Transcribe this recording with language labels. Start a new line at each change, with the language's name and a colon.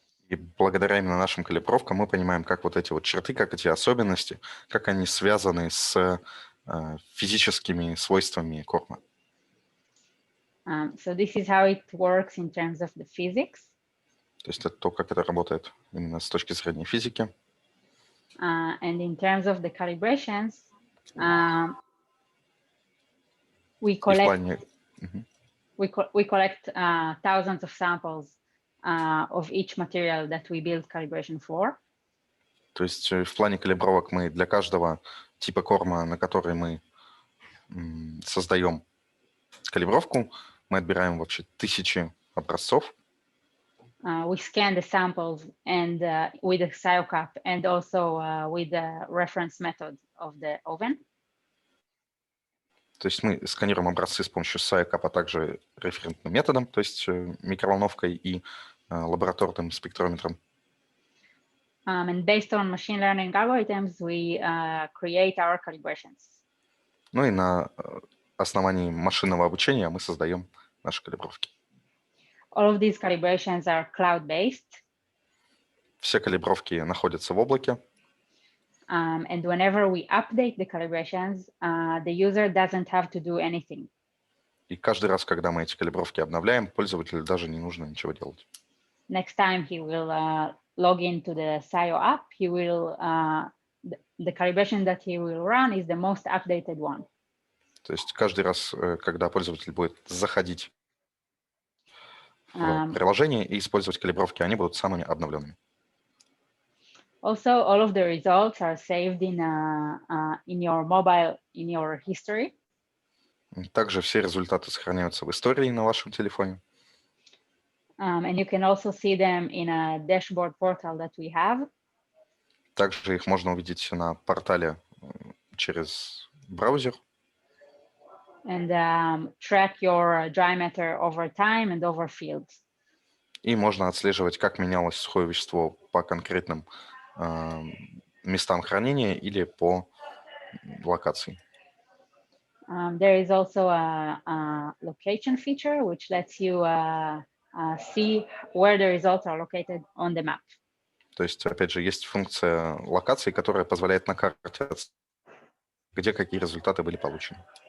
Russian: И благодаря именно нашим калибровкам мы понимаем, как вот эти вот черты, как эти особенности, как они связаны с физическими свойствами корма.
English: So this is how it works in terms of the physics.
Russian: То есть это то, как это работает именно с точки зрения физики.
English: And in terms of the calibrations, we collect thousands of samples of each material that we build calibration for.
Russian: То есть в плане калибровок мы для каждого типа корма, на который мы создаем калибровку, мы отбираем вообще тысячи образцов.
English: We scan the samples and with the SCiO Cup and also with the reference method of the oven.
Russian: То есть мы сканируем образцы с помощью SCiO Cup, а также референтным методом, то есть микроволновкой и лабораторным спектрометром.
English: And based on machine learning algorithms, we create our calibrations.
Russian: Ну и на основании машинного обучения мы создаем наши калибровки.
English: All of these calibrations are cloud-based.
Russian: Все калибровки находятся в облаке.
English: And whenever we update the calibrations, the user doesn't have to do anything.
Russian: И каждый раз, когда мы эти калибровки обновляем, пользователю даже не нужно ничего делать.
English: Next time he will log into the SCiO app, he will the calibration that he will run is the most updated one.
Russian: То есть каждый раз, когда пользователь будет заходить в приложение и использовать калибровки, они будут самыми обновленными.
English: Also, all of the results are saved in your mobile, in your history.
Russian: Также все результаты сохраняются в истории на вашем телефоне.
English: And you can also see them in a dashboard portal that we have.
Russian: Также их можно увидеть на портале через браузер.
English: And track your dry matter over time and over fields.
Russian: И можно отслеживать, как менялось сухое вещество по конкретным местам хранения или по локации.
English: There is also a location feature, which lets you see where the results are located on the map.
Russian: То есть, опять же, есть функция локации, которая позволяет на карте, где какие результаты были получены.